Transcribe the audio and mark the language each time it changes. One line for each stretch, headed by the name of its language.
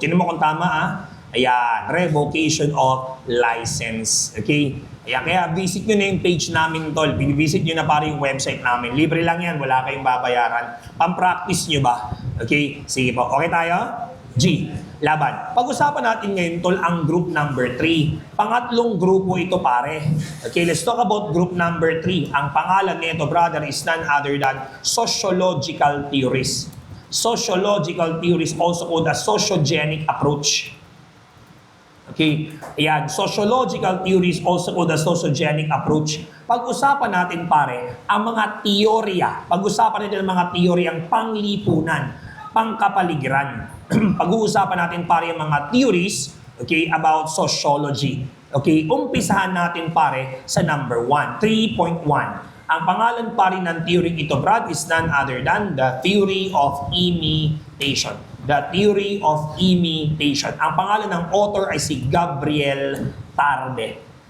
Filipino: Tinan mo kung tama, Ayan, revocation of license. Okay? Ayan, kaya visit nyo na yung page namin, tol. Visit nyo na para yung website namin. Libre lang yan, wala kayong babayaran. Pam-practice nyo ba? Okay? Sige po. Okay tayo? G. Laban. Pag-usapan natin ngayon, tol, ang group number 3. Pangatlong grupo ito, pare.
English: Okay, let's talk about group number 3.
Filipino: Ang pangalan nito,
English: brother, is none other than sociological theories. Sociological theories, also called a sociogenic approach. Okay, ayan, sociological theories, also called the sociogenic approach.
Filipino: Pag-usapan natin, pare, ang mga teorya. Pag-usapan natin ang mga teoryang panglipunan, pangkapaligiran. Pag-uusapan natin, pare, ang mga theories, okay,
English: about sociology.
Filipino: Okay, umpisahan natin, pare, sa number 1, 3.1. Ang pangalan, pare, ng
English: theory ito, Brad, is none other than the theory of imitation. The theory of imitation.
Filipino: Ang pangalan ng author ay si Gabriel Tarde.